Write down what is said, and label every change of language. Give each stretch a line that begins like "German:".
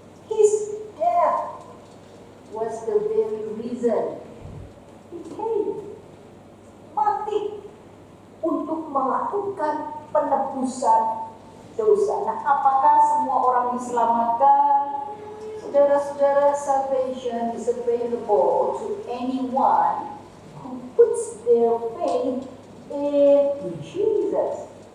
English: His death was the very reason He came.
Indonesian: Mati untuk melakukan penebusan dosa. Nah, apakah semua orang diselamatkan?
English: Saudara-saudara, salvation is available to anyone who puts their faith in Jesus.